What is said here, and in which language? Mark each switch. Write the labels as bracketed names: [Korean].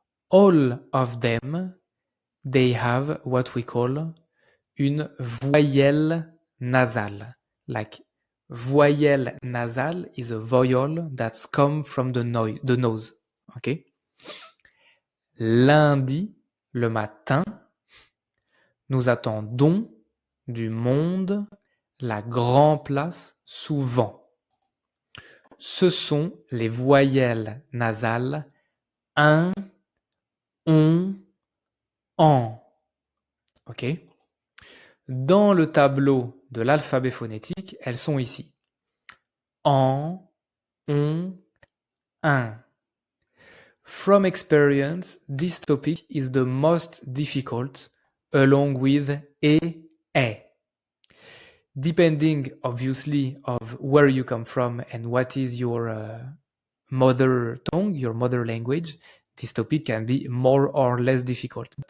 [English] All of them, they have what we call une voyelle nasale. Like, voyelle nasale is a vowel that's come from the nose. Okay? [French] Lundi, le matin, nous attendons du monde, la grand place, souvent. Ce sont les voyelles nasales un, on, en. Ok? Dans le tableau de l'alphabet phonétique, elles sont ici. En, on, un. [English] From experience, this topic is the most difficult, along with a. Depending, obviously, of where you come from and what is your mother tongue, your mother language, this topic can be more or less difficult.